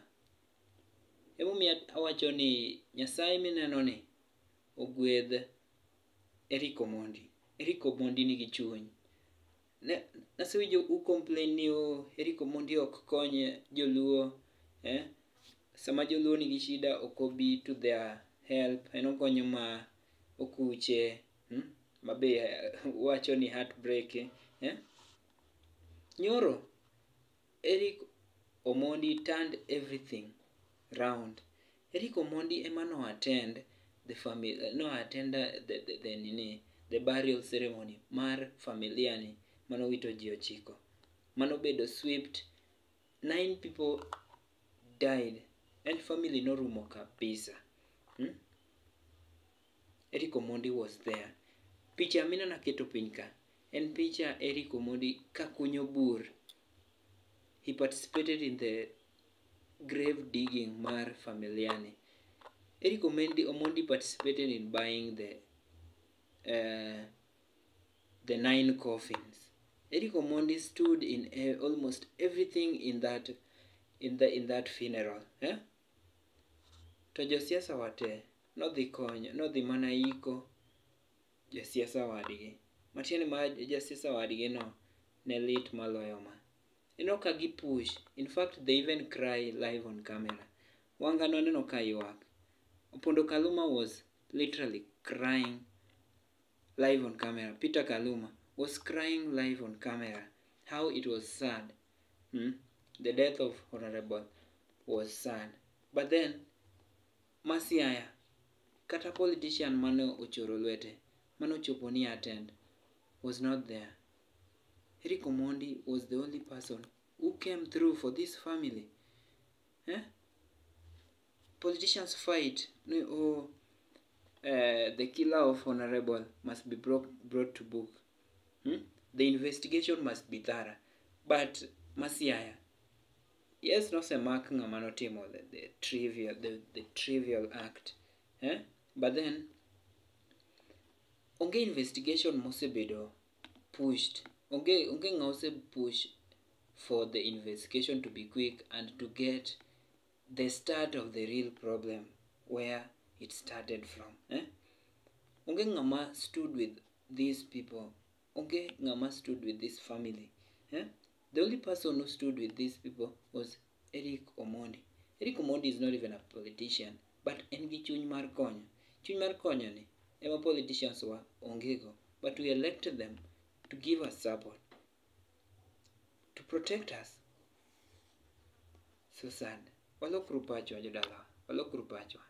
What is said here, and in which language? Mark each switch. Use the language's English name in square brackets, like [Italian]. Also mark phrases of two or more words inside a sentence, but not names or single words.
[Luo (Kenya and Tanzania)] Emomiyo awacho ni Nyasaye mineno ni ogwedh Eric Omondi. Eric Omondi nigi chuny. Nasewinjo u complain ni Eric Omondi ok konye joluo. Sama joluo nigi shida ok obi to [English] their help. [Luo (Kenya and Tanzania)] En okonyo ma okuche. Mabe wacho ni heartbreak. [English] Nyoro, Eric Omondi turned everything round. [Luo (Kenya and Tanzania)] Eric Omondi ema no [English] attend the family, [Luo (Kenya and Tanzania)] no [English] attend the burial ceremony [Luo (Kenya and Tanzania)] mar familia ni mano wito ji 9. Mano bedo swept. 9 [English] people died and family [Luo (Kenya and Tanzania)] no rumo kabisa. [English] Eric Omondi was there. [Luo (Kenya and Tanzania)] Picha mina naketo piny ka en picha Eric Omondi kakunyo bur. [English] He participated in the grave digging [Luo (Kenya and Tanzania)] mar familia ni. [English] Eric Omondi participated in buying the 9 coffins. Eric Omondi stood in almost everything in that funeral. [Luo (Kenya and Tanzania)] To josiasa wate nodhi konyo, nodhi mana iko josiasa wadgi. Matiende ma josiasa wadgi no ne lit maloyo ma. Ka gi push. [English] In fact, they even cry live on camera. [Luo (Kenya and Tanzania)] Wanga noneno ka ywak. [English] Opondo Kaluma was literally crying live on camera. Peter Kaluma was crying live on camera. How it was sad. The death of Honorable was sad. But then, [Luo (Kenya and Tanzania)] Siaya, kata politician mano ochoro lwete, mano chopo ni attend, [English] was not there. Eric Omondi was the only person who came through for this family. Politicians fight. the killer of Honorable must be brought to book. The investigation must be thorough. [Luo (Kenya and Tanzania)] But Masiaya, yes, no se mark ng'ama notimo [English] the trivial act. But then, [Luo (Kenya and Tanzania)] onge investigation mosebedo pushed. Onge ng'ause [English] push for the investigation to be quick and to get the start of the real problem where it started from. [Luo (Kenya and Tanzania)] Onge ng'ama [English] stood with these people. [Luo (Kenya and Tanzania)] Onge ng'ama [English] stood with this family. The only person who stood with these people was Eric Omondi. Eric Omondi is not even a politician, but [Luo (Kenya and Tanzania)] en gi chuny mar konyo. Chuny mar konyo ni ema politicians wa ongego, [English] but we elected them to give us support, to protect us. So sad. [Luo (Kenya and Tanzania)] Walokru pachwa jodala. Walokru pachwa.